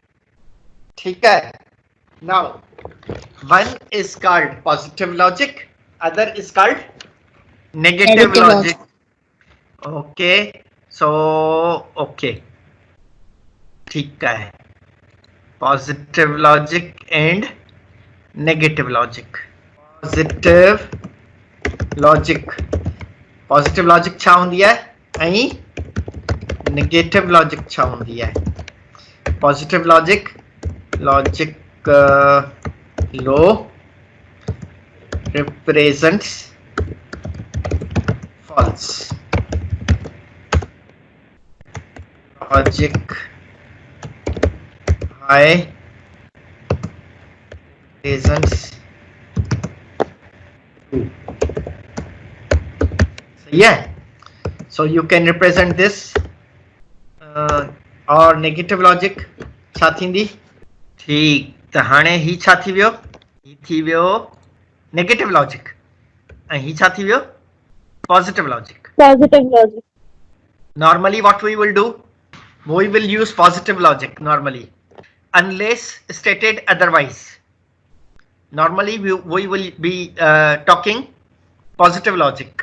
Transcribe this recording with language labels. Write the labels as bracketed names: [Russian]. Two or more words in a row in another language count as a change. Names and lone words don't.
[English] Now, one is called positive logic, other is called negative logic. Okay, so okay. Positive logic and negative logic. Positive logic [Sindhi] छा हूंदी आहे ऐं [English] negative logic [Sindhi] छा हूंदी आहे? [English] Positive logic low represents false. Logic high represents true. Yeah, so you can represent this or negative logic [Sindhi] छा थींदी? ठीक, त हाणे ही छा थी वियो? ही थी वियो [English] negative logic [Sindhi] ऐं ही छा थी वियो? [English] Positive logic. Normally what we will do? We will use positive logic normally unless stated otherwise. Normally we will be talking positive logic.